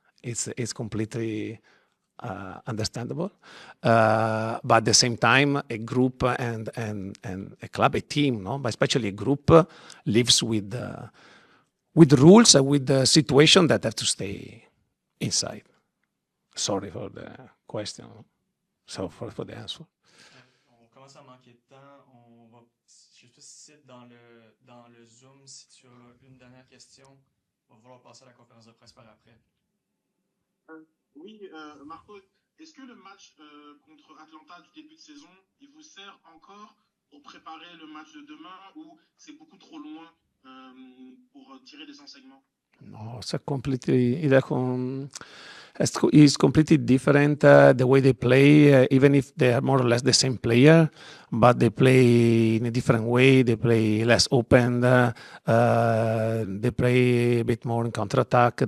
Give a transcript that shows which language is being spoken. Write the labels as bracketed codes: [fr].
[en] It's completely understandable, but at the same time, a group and a club, a team, no, but especially a group lives with rules and with the situation that have to stay inside. Sorry for the question. So for the answer. [fr] On commence à manquer de temps. Je sais pas si c'est dans le Zoom, si tu as une dernière question, on va vouloir passer à la conférence de presse par après. Oui, Marco, est-ce que le match contre Atlanta du début de saison, il vous sert encore pour préparer le match de demain ou c'est beaucoup trop loin pour tirer des enseignements? [en] No, it's it's completely different the way they play, even if they are more or less the same player, but they play in a different way. They play less open. They play a bit more in counterattack.